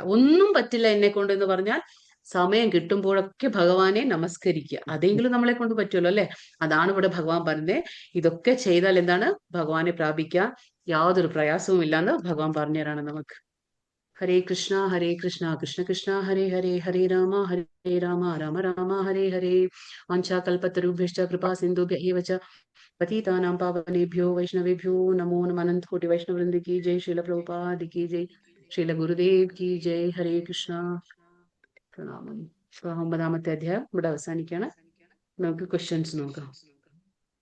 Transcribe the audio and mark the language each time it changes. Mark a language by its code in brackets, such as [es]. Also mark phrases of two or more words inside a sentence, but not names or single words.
[ml] ഒന്നും പറ്റില്ല എന്നെ കൊണ്ട് എന്ന് പറഞ്ഞാൽ സമയം കിട്ടുമ്പോഴൊക്കെ ഭഗവാനെ നമസ്കരിക്കുക. അതെങ്കിലും നമ്മളെ കൊണ്ട് പറ്റുമല്ലോ അല്ലെ? അതാണ് ഇവിടെ ഭഗവാൻ പറയുന്നത്. ഇതൊക്കെ ചെയ്താൽ എന്താണ്? ഭഗവാനെ പ്രാപിക്കാൻ യാതൊരു പ്രയാസവും ഇല്ലാന്ന് ഭഗവാൻ പറഞ്ഞു തരാണ് നമുക്ക്. [sa] ഹരേ കൃഷ്ണ കൃഷ്ണ കൃഷ്ണ ഹരേ ഹരേ, ഹരേ രാമ രാമ രാമ ഹരേ ഹരേ. വാഞ്ചാകൽപതരുഭ്യശ്ച കൃപാ സിന്ധുഭ്യ ഏവ ച പതിതാനാം പാവനേഭ്യോ വൈഷ്ണവേഭ്യോ നമോ നമഃ. അനന്ത കോടി വൈഷ്ണവവൃന്ദ [hi] की जय, श्रील प्रभुपाद की जय, श्रील गुरुदेव की जय. [sa] ഹരേ കൃഷ്ണ [ml] പ്രണാമം. 9ാമത്തെ അധ്യായം ഇവിടെ അവസാനിക്കുകയാണ്. നമുക്ക് ക്വസ്റ്റ്യൻസ് നോക്കാം.